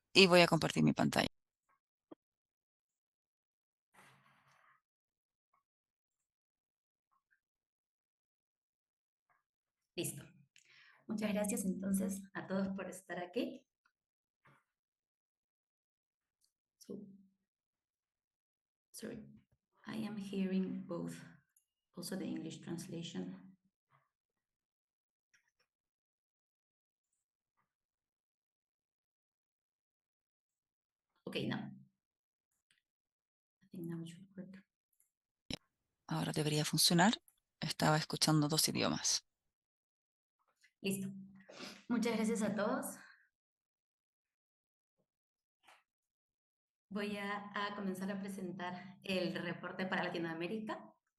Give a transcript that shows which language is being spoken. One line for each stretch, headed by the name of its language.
Spanish: y voy a compartir mi pantalla. Listo. Muchas gracias entonces a todos por estar aquí.
English: So, sorry, I am hearing both, also the English translation. Okay, now. I think now it should work.
Spanish: Ahora debería funcionar. Estaba escuchando dos idiomas. Listo. Muchas gracias a todos. Voy a comenzar a presentar el reporte para Latinoamérica.